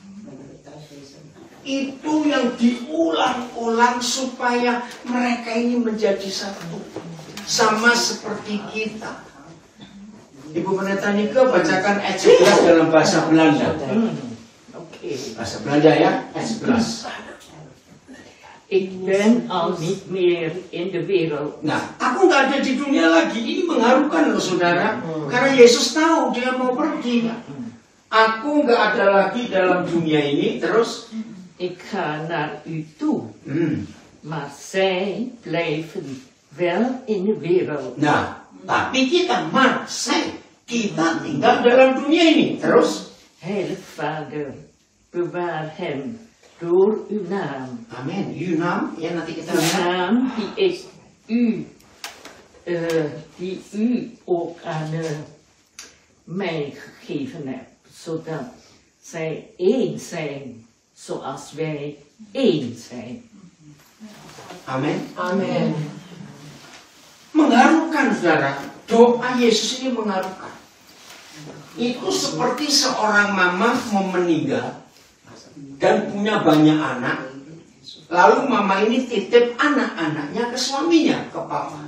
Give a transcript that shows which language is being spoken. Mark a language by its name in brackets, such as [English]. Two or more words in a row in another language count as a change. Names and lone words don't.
[Indonesian] Itu yang diulang-ulang supaya mereka ini menjadi satu. sama seperti kita. Ibu Pendeta Nika bacakan ayat 11 dalam bahasa Belanda. Bahasa Belanda ya, ayat 11. [Dutch] Ik ben al niet meer in de wereld. [Indonesian] Nah, aku nggak ada di dunia lagi. Ini mengharukan loh saudara. Karena Yesus tahu dia mau pergi. Aku nggak ada lagi dalam dunia ini. Terus [Dutch] Ik ga naar u toe. Maar zij blijven wel in de wereld. [Indonesian] Nah, tapi kita kita tinggal dalam dunia ini. Terus [Dutch] Heilig Vader, bewaar hem door uw naam. amin. Uw naam, [Indonesian] ya nanti kita [Dutch] De [Indonesian] lihat. [Dutch] naam die u ook aan mij gegeven hebt. Zodat zij één zijn, zoals wij één zijn. [Indonesian] Amin. Amin. Mengharukan saudara. Doa Yesus ini mengharukan. Itu seperti seorang mama mau meninggal dan punya banyak anak. Lalu mama ini titip anak-anaknya ke suaminya, ke papa.